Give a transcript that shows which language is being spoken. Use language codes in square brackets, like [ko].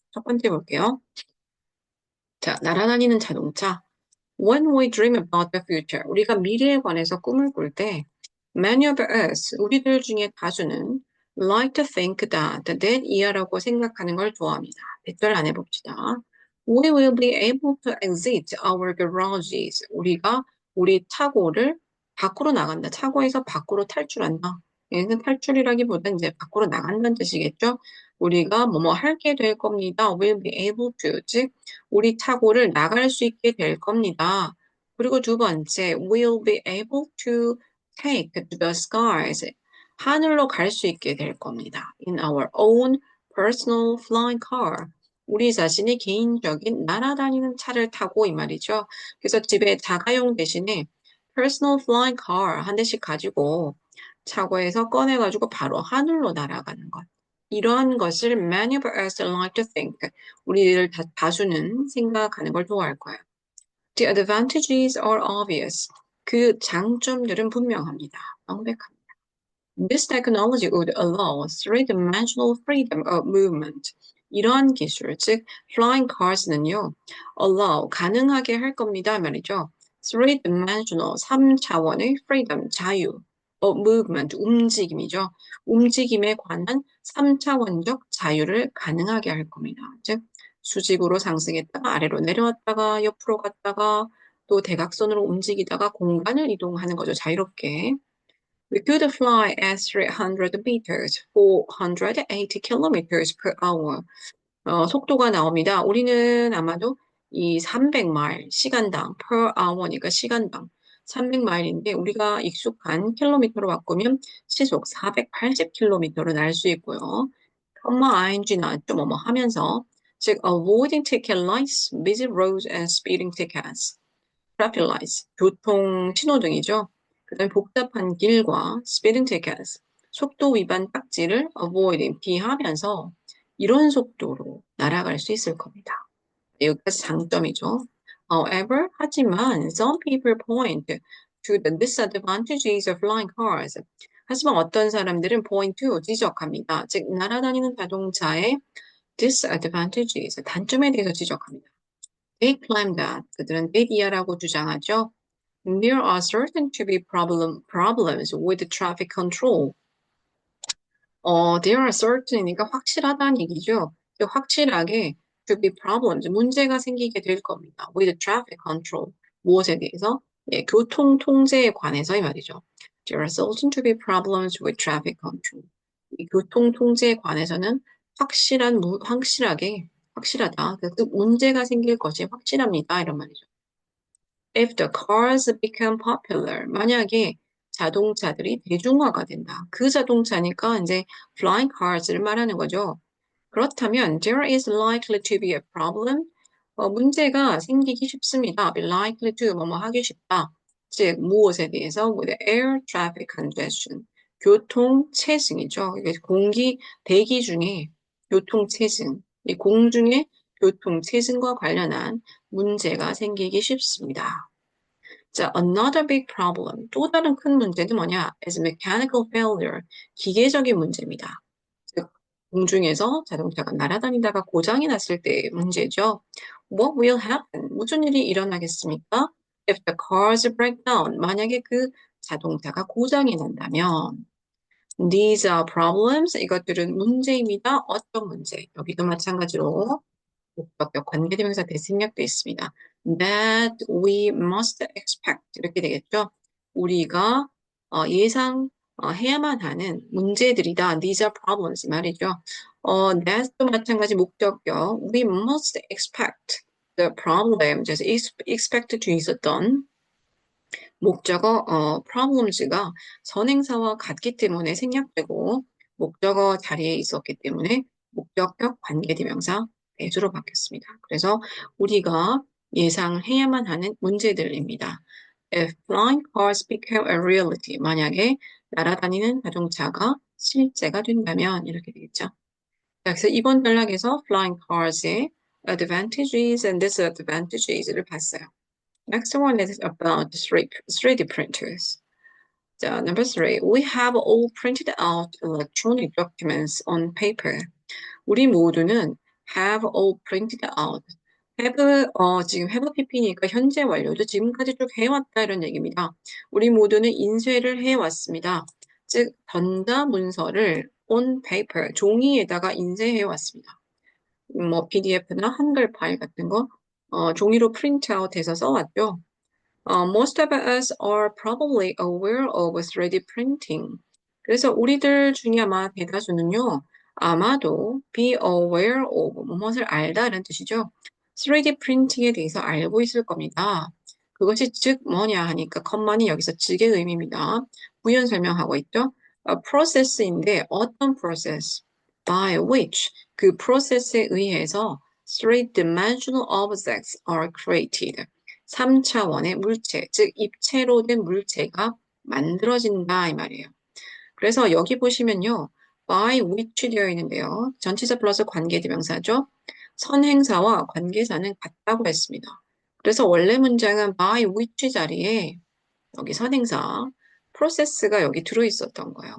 [ko] 첫 번째 볼게요. 자, 날아다니는 자동차. [en] When we dream about the future, [ko] 우리가 미래에 관해서 꿈을 꿀 때, [en] many of us, [ko] 우리들 중에 다수는 [en] like to think that [ko] 이하라고 생각하는 걸 좋아합니다. 대절 안 해봅시다. [en] We will be able to exit our garages. [ko] 우리가 우리 차고를 밖으로 나간다. 차고에서 밖으로 탈출한다. 얘는 탈출이라기보다 이제 밖으로 나간다는 뜻이겠죠? 우리가 뭐뭐 하게 될 겁니다. [en] will be able to, [ko] 즉 우리 차고를 나갈 수 있게 될 겁니다. 그리고 두 번째, [en] will be able to take to the skies. [ko] 하늘로 갈 수 있게 될 겁니다. [en] In our own personal flying car. [ko] 우리 자신의 개인적인 날아다니는 차를 타고 이 말이죠. 그래서 집에 자가용 대신에 [en] personal flying car [ko] 한 대씩 가지고 차고에서 꺼내가지고 바로 하늘로 날아가는 것. 이러한 것을 [en] many of us like to think. [ko] 우리들 다수는 생각하는 걸 좋아할 거예요. [en] The advantages are obvious. [ko] 그 장점들은 분명합니다. 명백합니다. [en] This technology would allow three-dimensional freedom of movement. [ko] 이러한 기술, 즉 flying cars는요, [en] allow, [ko] 가능하게 할 겁니다 말이죠. [en] Three-dimensional, [ko] 3차원의 [en] freedom, [ko] 자유, [en] of movement, [ko] 움직임이죠. 움직임에 관한 3차원적 자유를 가능하게 할 겁니다. 즉 수직으로 상승했다가 아래로 내려왔다가 옆으로 갔다가 또 대각선으로 움직이다가 공간을 이동하는 거죠. 자유롭게. [en] We could fly at 300 meters, 480 kilometers per hour. [ko] 속도가 나옵니다. 우리는 아마도 이 300마일, 시간당, [en] per hour [ko] 니까 시간당 300마일인데 우리가 익숙한 킬로미터로 바꾸면 시속 480km로 날 수 있고요. ing 나왔죠. 뭐뭐 하면서 즉 [en] avoiding ticket lights, busy roads and speeding tickets. traffic lights, [ko] 교통 신호등이죠. 그다음에 복잡한 길과 [en] speeding tickets, [ko] 속도 위반 딱지를 [en] avoiding, [ko] 피하면서 이런 속도로 날아갈 수 있을 겁니다. 여기까지 장점이죠. [en] However, [ko] 하지만 [en] some people point to the disadvantages of flying cars. [ko] 하지만 어떤 사람들은 [en] point to, [ko] 지적합니다. 즉, 날아다니는 자동차의 [en] disadvantages, [ko] 단점에 대해서 지적합니다. [en] They claim that, [ko] 그들은 데디아라고 주장하죠. [en] There are certain to be problems with traffic control. There are certain [ko] 이니까 확실하다는 얘기죠. 확실하게 [en] to be problems, [ko] 문제가 생기게 될 겁니다. [en] With traffic control, [ko] 무엇에 대해서? 예, 교통 통제에 관해서 이 말이죠. [en] There are certain to be problems with traffic control. [ko] 이 교통 통제에 관해서는 확실하다. 그 문제가 생길 것이 확실합니다. 이런 말이죠. [en] If the cars become popular, [ko] 만약에 자동차들이 대중화가 된다. 그 자동차니까 이제 [en] flying cars [ko] 를 말하는 거죠. 그렇다면 [en] there is likely to be a problem. [ko] 문제가 생기기 쉽습니다. [en] be likely to [ko] 뭐뭐 하기 쉽다. 즉 무엇에 대해서 [en] with air traffic congestion. [ko] 교통 체증이죠. 이게 대기 중에 교통 체증, 이 공중의 교통 체증과 관련한 문제가 생기기 쉽습니다. 자, [en] another big problem. [ko] 또 다른 큰 문제는 뭐냐? [en] is mechanical failure. [ko] 기계적인 문제입니다. 즉, 공중에서 자동차가 날아다니다가 고장이 났을 때의 문제죠. [en] What will happen? [ko] 무슨 일이 일어나겠습니까? [en] If the cars break down. [ko] 만약에 그 자동차가 고장이 난다면. [en] These are problems. [ko] 이것들은 문제입니다. 어떤 문제? 여기도 마찬가지로 목적격 관계대명사 대생략도 있습니다. [en] That we must expect [ko] 이렇게 되겠죠. 우리가 예상해야만 하는 문제들이다. [en] These are problems [ko] 말이죠. that도 마찬가지 목적격. [en] We must expect the problem. [ko] 그래서 [en] expect to [ko] 있었던 목적어 problems가 선행사와 같기 때문에 생략되고 목적어 자리에 있었기 때문에 목적격 관계대명사 대주로 바뀌었습니다. 그래서 우리가 예상해야만 하는 문제들입니다. [en] If flying cars became a reality, [ko] 만약에 날아다니는 자동차가 실제가 된다면 이렇게 되겠죠. 자, 그래서 이번 단락에서 [en] flying cars [ko] 의 [en] advantages and disadvantages [ko] 를 봤어요. [en] Next one is about 3D printers. So number 3, we have all printed out electronic documents on paper. [ko] 우리 모두는 [en] have all printed out. [ko] 지금 [en] have PP [ko] 니까 현재 완료도 지금까지 쭉 해왔다 이런 얘기입니다. 우리 모두는 인쇄를 해왔습니다. 즉 전자 문서를 [en] on paper, [ko] 종이에다가 인쇄해왔습니다. 뭐 PDF나 한글 파일 같은 거 종이로 프린트아웃해서 써왔죠. [en] Most of us are probably aware of 3D printing. [ko] 그래서 우리들 중에 아마 대다수는요, 아마도 [en] be aware of, [ko] 무엇을 알다는 뜻이죠. 3D printing에 대해서 알고 있을 겁니다. 그것이 즉 뭐냐 하니까 컴만이 여기서 즉의 의미입니다. 부연 설명하고 있죠. process인데 어떤 process? [en] by which [ko] 그 process에 의해서 [en] three-dimensional objects are created. [ko] 3차원의 물체, 즉 입체로 된 물체가 만들어진다 이 말이에요. 그래서 여기 보시면요. [en] by which [ko] 되어 있는데요. 전치사 플러스 관계대명사죠. 선행사와 관계사는 같다고 했습니다. 그래서 원래 문장은 [en] by which [ko] 자리에 여기 선행사, process가 여기 들어있었던 거예요.